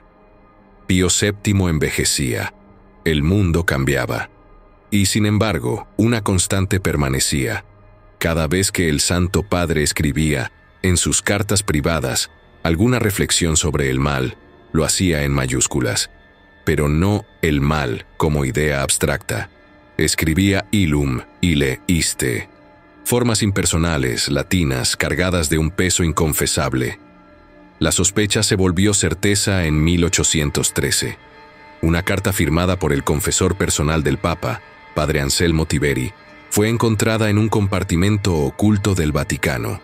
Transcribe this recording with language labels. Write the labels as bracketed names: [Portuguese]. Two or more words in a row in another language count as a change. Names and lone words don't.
[Spanish] Pío VII envejecía, el mundo cambiaba, y sin embargo, una constante permanecía. Cada vez que el Santo Padre escribía, en sus cartas privadas, alguna reflexión sobre el mal, lo hacía en mayúsculas, pero no el mal como idea abstracta. [Latin] Escribía illum, ille, iste, [Spanish] formas impersonales, latinas, cargadas de un peso inconfesable. La sospecha se volvió certeza en 1813. Una carta firmada por el confesor personal del Papa, Padre Anselmo Tiberi, fue encontrada en un compartimento oculto del Vaticano.